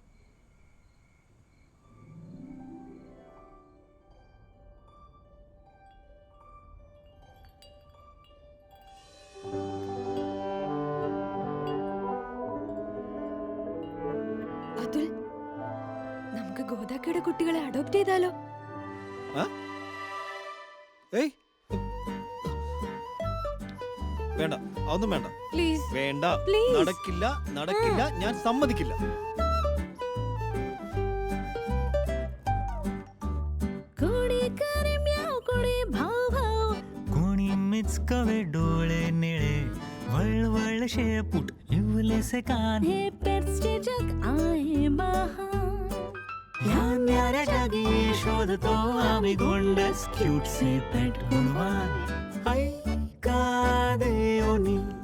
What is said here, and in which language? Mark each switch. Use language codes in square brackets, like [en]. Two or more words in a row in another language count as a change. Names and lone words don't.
[ml] അതുൽ, നമുക്ക് ഗോദാക്കയുടെ കുട്ടികളെ അഡോപ്റ്റ് ചെയ്താലോ? ഏയ് വേണ്ട, അതൊന്നും വേണ്ട. പ്ലീസ് വേണ്ട, പ്ലീസ്. നടക്കില്ല, ഞാൻ സമ്മതിക്കില്ല. [mr] कोणी मिचकवे डोळे निळे वळवळ शेपूट इवलेसे कान हे पेट्सचे जग आहे बहार या न्याऱ्या जगी शोधतो आम्ही गोंडस क्यूटसे पेट गुणवान ऐका देवनी